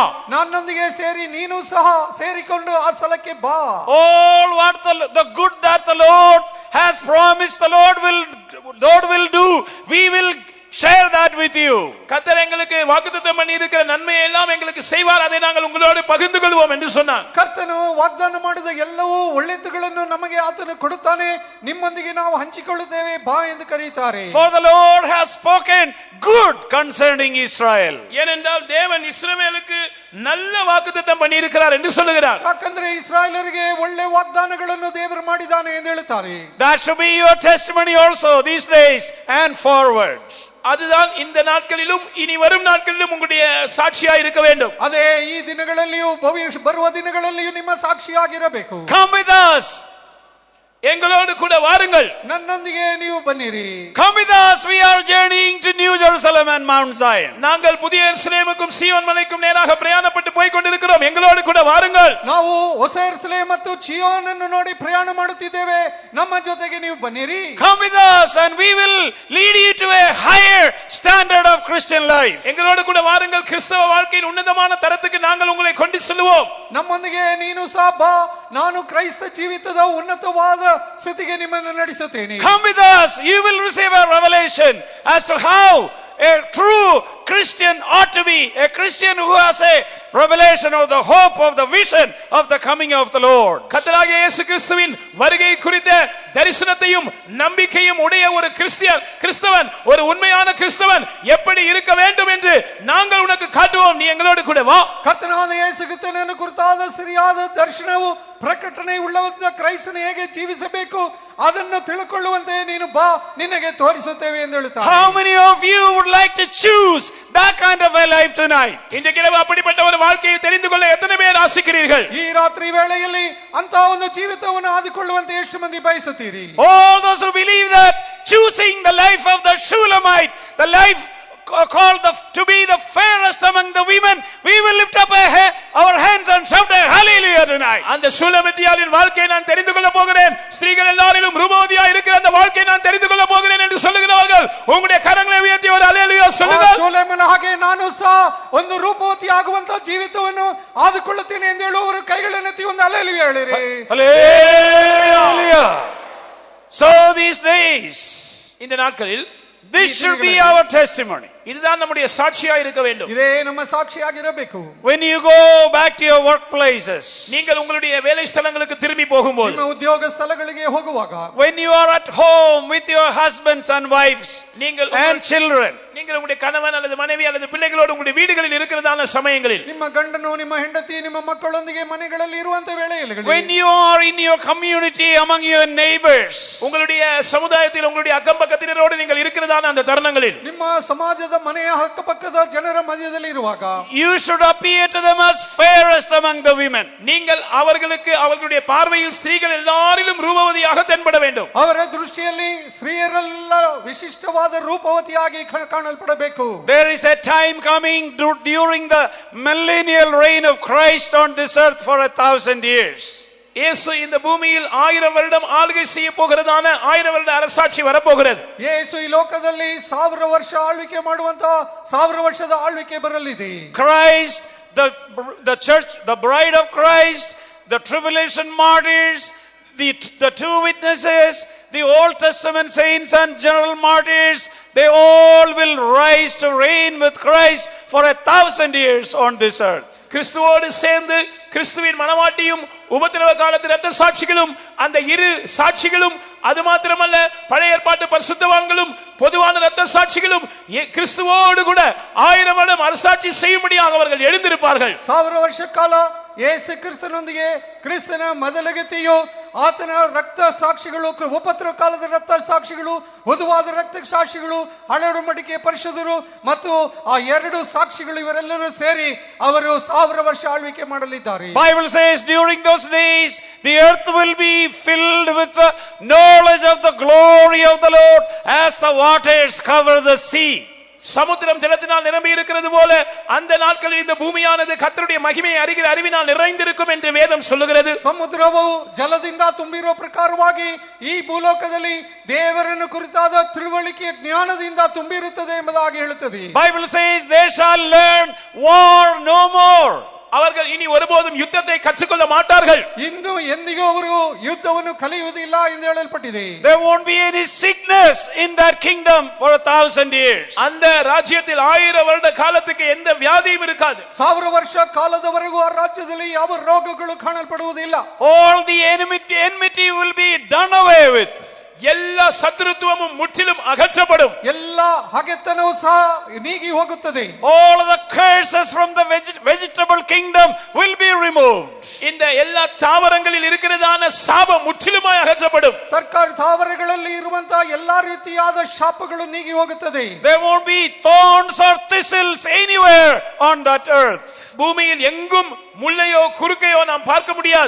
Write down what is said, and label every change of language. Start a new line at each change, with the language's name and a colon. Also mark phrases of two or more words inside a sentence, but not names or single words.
Kannada: ನನ್ನೊಂದಿಗೆ ಸೇರಿ ನೀನು ಸಹ ಸೇರಿಕೊಂಡು ಆ ಸ್ಥಳಕ್ಕೆ ಬಾ.
English: All what the good that the Lord has promised, the Lord will do. We will share that with you.
Tamil: கர்த்தர் எங்களுக்கு வாக்குத்தத்தம் பண்ணி இருக்கிற நன்மையை எல்லாம் எங்களுக்கு செய்வார், அதை நாங்கள் உங்களோடு பகிர்ந்து கொள்வோம் என்று சொன்னார்.
Kannada: ಕರ್ತನು ವಾಗ್ದಾನ ಮಾಡಿದ ಎಲ್ಲವೂ ಒಳ್ಳೆಯದುಗಳನ್ನು ನಮಗೆ ಆತನು ಕೊಡುತ್ತಾನೆ, ನಿಮ್ಮೊಂದಿಗೆ ನಾವು ಹಂಚಿಕೊಳ್ಳುತ್ತೇವೆ ಬಾ ಎಂದು ಕರೆಯುತ್ತಾರೆ.
English: For the Lord has spoken good concerning Israel.
Tamil: ஏனென்றால் தேவன் இஸ்ரவேலுக்கு நல்ல வாக்குத்தத்தம் பண்ணி இருக்கிறார் என்று சொல்லுகிறார்.
Kannada: ಯಾಕಂದ್ರೆ ಇಸ್ರಾಯೇಲರಿಗೆ ಒಳ್ಳೆ ವಾಗ್ದಾನಗಳನ್ನು ದೇವರು ಮಾಡಿದ್ದಾನೆ ಎಂದು ಹೇಳುತ್ತಾರೆ.
English: That should be your testimony also these days and forward.
Tamil: அதுதான் இந்த நாட்களிலும் இனி வரும் நாட்களிலும் உங்களுடைய சாட்சியாய் இருக்க வேண்டும்.
Kannada: ಅದೇ ಈ ದಿನಗಳಲ್ಲಿಯೂ ಬರುವ ದಿನಗಳಲ್ಲಿಯೂ ನಿಮ್ಮ ಸಾಕ್ಷಿಯಾಗಿರಬೇಕು.
English: Come with us.
Tamil: எங்களோடு கூட வாருங்கள்.
Kannada: ನನ್ನೊಂದಿಗೆ ನೀವು ಬನ್ನಿರಿ.
English: Come with us. We are journeying to New Jerusalem and Mount Zion.
Tamil: நாங்கள் புதிய எருசலேமுக்கும் சீயோன் மலைக்கும் நேராக பிரயாணப்பட்டு போய் கொண்டிருக்கிறோம். எங்களோடு கூட வாருங்கள்.
Kannada: ನಾವು ಹೊಸ ಯೆರೂಸಲೇಮ್ ಮತ್ತು ಚೀಯೋನ್ ಅನ್ನು ನೋಡಿ ಪ್ರಯಾಣ ಮಾಡುತ್ತಿದ್ದೇವೆ, ನಮ್ಮ ಜೊತೆಗೆ ನೀವು ಬನ್ನಿರಿ.
English: Come with us and we will lead you to a higher standard of Christian life.
Tamil: எங்களோடு கூட வாருங்கள். கிறிஸ்தவ வாழ்க்கையின் உன்னதமான தரத்துக்கு நாங்கள் உங்களை கொண்டு செல்வோம்.
Kannada: ನಮ್ಮೊಂದಿಗೆ ನೀನು ಸಹ ಬಾ, ನಾನು ಕ್ರೈಸ್ತ ಜೀವಿತದ ಉನ್ನತವಾದ ಸ್ಥಿತಿಗೆ ನಿಮ್ಮನ್ನು ನಡೆಸುತ್ತೇನೆ.
English: Come with us. You will receive a revelation as to how a true Christian ought to be. A Christian who has a revelation of the hope of the vision of the coming of the Lord.
Tamil: கர்த்தராகிய இயேசு கிறிஸ்துவின் வருகை குறித்த தரிசனத்தையும் நம்பிக்கையும் உடைய ஒரு கிறிஸ்தவன், ஒரு உண்மையான கிறிஸ்தவன் எப்படி இருக்க வேண்டும் என்று நாங்கள் உனக்கு காட்டுவோம். நீ எங்களோடு கூட வா.
Kannada: ಕರ್ತನಾದ ಯೇಸು ಕ್ರಿಸ್ತನನ್ನು ಕುರಿತಾದ ಸರಿಯಾದ ದರ್ಶನವು ಪ್ರಕಟಣೆ ಉಳ್ಳವಂತ ಕ್ರೈಸ್ತನು ಹೇಗೆ ಜೀವಿಸಬೇಕು ಅದನ್ನು ತಿಳ್ಕೊಳ್ಳುವಂತೆ ನೀನು ಬಾ, ನಿನಗೆ ತೋರಿಸುತ್ತೇವೆ ಎಂದು ಹೇಳುತ್ತಾರೆ.
English: How many of you would like to choose that kind of a life tonight?
Tamil: இன்றைக்கு அப்படிப்பட்ட ஒரு வாழ்க்கையை தெரிந்து கொள்ள எத்தனை பேர் ஆசைக்கிறீர்கள்?
Kannada: ಈ ರಾತ್ರಿ ವೇಳೆಯಲ್ಲಿ ಅಂತ ಒಂದು ಜೀವಿತವನ್ನು ಆದಿಕೊಳ್ಳುವಂತೆ ಎಷ್ಟು ಮಂದಿ ಬಯಸುತ್ತೀರಿ?
English: All those who believe that choosing the life of the Shulamite, the life called to be the fairest among the women, we will lift up our hands and shout a hallelujah tonight.
Tamil: அந்த சூலமித்தியாளின் வாழ்க்கையை நான் தெரிந்து கொள்ள போகிறேன், ஸ்திரீகள் எல்லாரிலும் ரூபவதியா இருக்கிற அந்த வாழ்க்கையை நான் தெரிந்து கொள்ள போகிறேன் என்று சொல்லுகிறவர்கள் உங்களுடைய கரங்களை உயர்த்தி ஒரு ஹalleluya சொல்லுங்கள்.
Kannada: ಸೊಲೊಮೋನನ ಹಾಗೆ ನಾನು ಸಹ ಒಂದು ರೂಪವತಿ ಆಗುವಂತ ಜೀವಿತವನ್ನು ಆದಿಕೊಳ್ಳುತ್ತೇನೆ ಎಂದು ಹೇಳುವವರು ಕೈಗಳನ್ನು ಎತ್ತಿ ಒಂದು ಹಲ್ಲೆಲೂಯಾ ಹೇಳಿರಿ.
English: Hallelujah. So these days,
Tamil: இந்த நாட்களில்
English: this should be our testimony.
Tamil: இதுதான் நம்முடைய சாட்சியா இருக்க வேண்டும்.
Kannada: ಇದೇ ನಮ್ಮ ಸಾಕ್ಷಿಯಾಗಿರಬೇಕು.
English: When you go back to your workplaces,
Tamil: நீங்கள் உங்களுடைய வேலை ஸ்தலங்களுக்கு திரும்பி போகும்போது,
Kannada: ನಿಮ್ಮ ಉದ್ಯೋಗ ಸ್ಥಳಗಳಿಗೆ ಹೋಗುವಾಗ,
English: when you are at home with your husbands and wives
Tamil: நீங்கள்
English: and children,
Tamil: நீங்கள் உங்களுடைய கணவன் அல்லது மனைவி அல்லது பிள்ளைகளோடு உங்களுடைய வீடுகளில் இருக்கிறதான சமயங்களில்,
Kannada: ನಿಮ್ಮ ಗಂಡನು ನಿಮ್ಮ ಹೆಂಡತಿ ನಿಮ್ಮ ಮಕ್ಕಳೊಂದಿಗೆ ಮನೆಗಳಲ್ಲಿ ಇರುವಂತ ವೇಳೆಯಲ್ಲಿ,
English: when you are in your community among your neighbors,
Tamil: உங்களுடைய சமுதாயத்தில் உங்களுடைய அக்கம் பக்கத்தினரோடு நீங்கள் இருக்கிறதான அந்த தருணங்களில்,
Kannada: ನಿಮ್ಮ ಸಮಾಜದ ಮನೆಯ ಅಕ್ಕಪಕ್ಕದ ಜನರ ಮಧ್ಯದಲ್ಲಿ ಇರುವಾಗ,
English: you should appear to them as fairest among the women.
Tamil: நீங்கள் அவர்களுக்கு அவர்களுடைய பார்வையில் ஸ்திரீகள் எல்லாரிலும் ரூபவதியாக தென்பட வேண்டும்.
Kannada: ಅವರ ದೃಷ್ಟಿಯಲ್ಲಿ ಸ್ತ್ರೀಯರೆಲ್ಲ ವಿಶಿಷ್ಟವಾದ ರೂಪವತಿಯಾಗಿ ಕಾಣಲ್ಪಡಬೇಕು.
English: There is a time coming during the millennial reign of Christ on this earth for 1000 years.
Tamil: இயேசு இந்த பூமியில் 1000 வருடம் ஆளுகை செய்ய போகிறதான 1000 வருட அரசாட்சி வரப்போகிறது.
Kannada: ಯೇಸು ಈ ಲೋಕದಲ್ಲಿ 1000 ವರ್ಷ ಆಳ್ವಿಕೆ ಮಾಡುವಂತ 1000 ವರ್ಷದ ಆಳ್ವಿಕೆ ಬರಲಿದೆ.
English: Christ, the church, the bride of Christ, the tribulation martyrs, the two witnesses, the Old Testament saints and general martyrs, they all will rise to reign with Christ for 1000 years on this earth.
Tamil: கிறிஸ்துவோடு சேர்ந்து கிறிஸ்துவின் மனவாட்டியும் உபத்திரவ காலத்து இரத்த சாட்சிகளும் அந்த இரு சாட்சிகளும், அது மாத்திரமல்ல பழைய ஏற்பாட்டு பரிசுத்தவான்களும் பொதுவான இரத்த சாட்சிகளும் கிறிஸ்துவோடு கூட 1000 வருடம் அரசாட்சி செய்யும்படியாக அவர்கள் எழுந்திருப்பார்கள்.
Kannada: 1000 ವರ್ಷ ಕಾಲ ಯೇಸು ಕ್ರಿಸ್ತನೊಂದಿಗೆ ಕ್ರಿಸ್ತನ ಮೊದಲಗತಿಯು ಆತನ ರಕ್ತ ಸಾಕ್ಷಿಗಳು, ಉಪದ್ರ ಕಾಲದ ರಕ್ತ ಸಾಕ್ಷಿಗಳು, ವಧುವಾದ ರಕ್ತ ಸಾಕ್ಷಿಗಳು, ಹಳೆ ಒಡಂಬಡಿಕೆ ಪರಿಶುದ್ಧರು ಮತ್ತು ಆ ಎರಡು ಸಾಕ್ಷಿಗಳು ಇವರೆಲ್ಲರೂ ಸೇರಿ ಅವರು 1000 ವರ್ಷ ಆಳ್ವಿಕೆ ಮಾಡಲಿದ್ದಾರೆ.
English: Bible says during those days the earth will be filled with the knowledge of the glory of the Lord as the waters cover the sea.
Tamil: சமுத்திரம் ஜலத்தினால் நிரம்பி இருக்கிறது போல அந்த நாட்களில் இந்த பூமியானது கர்த்தருடைய மகிமையை அறிகிற அறிவினால் நிறைந்திருக்கும் என்று வேதம் சொல்லுகிறது.
Kannada: ಸಮುದ್ರವು ಜಲದಿಂದ ತುಂಬಿರುವ ಪ್ರಕಾರವಾಗಿ ಈ ಭೂಲೋಕದಲ್ಲಿ ದೇವರನ್ನು ಕುರಿತಾದ ತಿಳುವಳಿಕೆ ಜ್ಞಾನದಿಂದ ತುಂಬಿರುತ್ತದೆ ಎಂಬುದಾಗಿ ಹೇಳುತ್ತದೆ.
English: Bible says they shall learn war no more.
Tamil: அவர்கள் இனி ஒருபோதும் யுத்தத்தை கற்றுக்கொள்ள மாட்டார்கள்.
Kannada: ಇಂದು ಎಂದಿಗೂ ಅವರು ಯುದ್ಧವನ್ನು ಕಲಿಯುವುದಿಲ್ಲ ಎಂದು ಹೇಳಲ್ಪಟ್ಟಿದೆ.
English: There won't be any sickness in that kingdom for 1000 years.
Tamil: அந்த ராஜ்யத்தில் 1000 வருட காலத்துக்கு எந்த வியாதியும் இருக்காது.
Kannada: 1000 ವರ್ಷ ಕಾಲದವರೆಗೂ ಆ ರಾಜ್ಯದಲ್ಲಿ ಯಾವ ರೋಗಗಳು ಕಾಣಲ್ಪಡುವುದಿಲ್ಲ.
English: All the enmity will be done away with.
Tamil: எல்லா சத்துருத்துவமும் முற்றிலும் அகற்றப்படும்.
Kannada: ಎಲ್ಲ ಹಗೆತನವೂ ಸಹ ನೀಗಿ ಹೋಗುತ್ತದೆ.
English: All the curses from the vegetable kingdom will be removed.
Tamil: இந்த எல்லா தாவரங்களில் இருக்கிறதான சாபம் முற்றிலுமாய் அகற்றப்படும்.
Kannada: ತರಕಾರಿ ತಾವರೆಗಳಲ್ಲಿ ಇರುವಂತಹ ಎಲ್ಲಾ ರೀತಿಯಾದ ಶಾಪಗಳು ನೀಗಿ ಹೋಗುತ್ತದೆ.
English: There won't be thorns or thistles anywhere on that earth.
Tamil: பூமியில் எங்கும் முள்ளையோ குறுக்கையோ நாம் பார்க்க முடியாது.